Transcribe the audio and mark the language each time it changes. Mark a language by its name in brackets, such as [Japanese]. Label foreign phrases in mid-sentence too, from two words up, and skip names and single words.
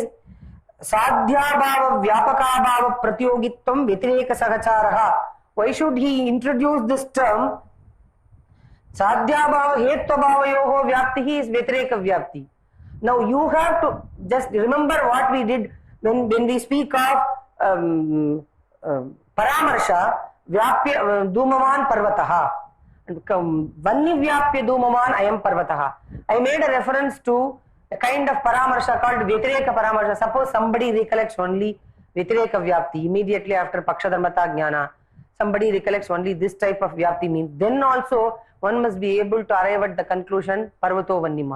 [Sanskrit] Sadhya Bhava Vyapaka Bhava Pratyogitvam Vyatireka Sagacharaha. [English] Why should he introduce this term? [Sanskrit] Sadhya Bhava Hetva Bhavayoho Vyaptihi is Vyatireka Vyapti. [English] Now you have to just remember what we did when we speak of [Sanskrit] Paramarsha Vyapya Dhumaman Parvataha. Vanni Vyapya Dhumaman Ayam Parvataha. [English] I made a reference to a kind of Paramarsha called [Sanskrit] Vyatireka Paramarsha. [English] Suppose somebody recollects only [Sanskrit] Vyatireka Vyapti [English] immediately after [Sanskrit] Pakshadharmata Jnana. [English] Somebody recollects only this type of Vyapti means. Then also one must be able to arrive at the conclusion [Sanskrit] Parvato Vanniman.